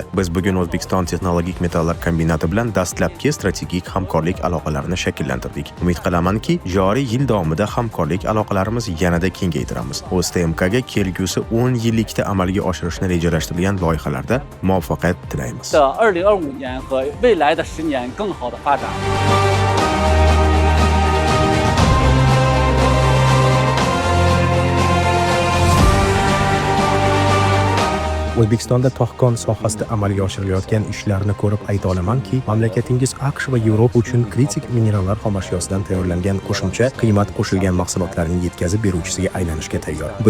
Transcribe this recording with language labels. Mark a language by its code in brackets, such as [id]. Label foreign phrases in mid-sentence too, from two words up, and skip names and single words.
[uz] Biz bugun O'zbekiston texnologik metallar kombinati bilan dastlabki strategik hamkorlik aloqalarini shakllantirdik. Umid qilamanki, joriy yil davomida hamkorlik aloqalarimiz yanada kengaytiramiz. O'zTMKga kelgusi 10 yillikda amalga oshirishni rejalashtirilgan loyihalarda muvaffaqiyat tilaymiz. [zh] 2025 年和未来的10年更好的发展。 [uz] O'zbekistonda to'xkon sohasida amalga oshirilayotgan ishlarni ko'rib ayta olamanki, mamlakatingiz AQSh va Yevropa uchun kritik minerallar xomashyosidan tayyorlangan qo'shimcha qiymat qo'shilgan mahsulotlarning yetkazib beruvchisiga aylanishga tayyor.